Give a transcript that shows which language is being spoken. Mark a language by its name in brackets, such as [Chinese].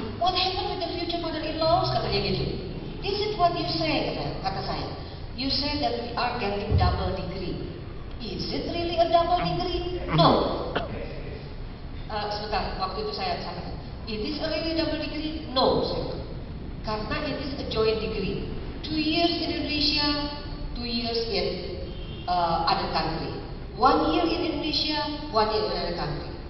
[English] What happened with the future mother-in-laws? [Indonesian] Katanya gitu. [English] This is what you say, [Indonesian] kata saya. [English] You say that we are getting double degree. Is it really a double degree? No. [Indonesian] Sebentar, waktu itu saya sampaikan. [English] It is a really double degree? No. [Indonesian] Karena [English] it is a joint degree. 2 years in Indonesia, 2 years in other country. 1 year in Indonesia, 1 year in other country.